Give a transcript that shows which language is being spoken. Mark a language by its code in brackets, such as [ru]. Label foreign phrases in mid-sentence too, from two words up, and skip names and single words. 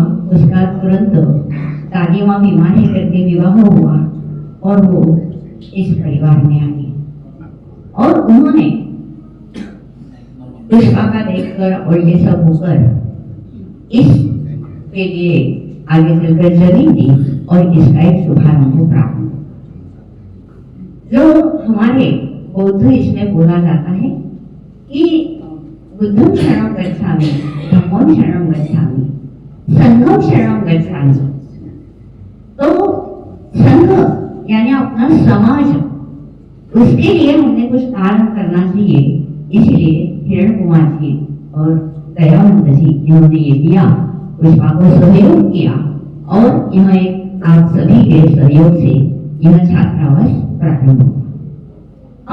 [hi] उसका तुरंत दादी माँ बीमार है करके विवाह हुआ और वो इस परिवार में आई और उन्होंने पुष्पा का देखकर और ये सब होकर इसके लिए आगे चलकर जमीन दी और इसका एक शुभारंभ प्राप्त। जो हमारे बौद्ध इसमें बोला जाता है कि [pi] बुद्धं शरणं गच्छामि, धम्मं शरणं गच्छामि, संघं शरणं गच्छामि। [hi] तो संघ यानी अपना समाज, उसके लिए हमने कुछ कार्य करना चाहिए। इसलिए हिरण कुमार जी और दयानंद जी इन्होंने ये दिया, पुष्पा को सहयोग किया और यह एक आप सभी के सहयोग से यह छात्रावास प्रारंभ हुआ।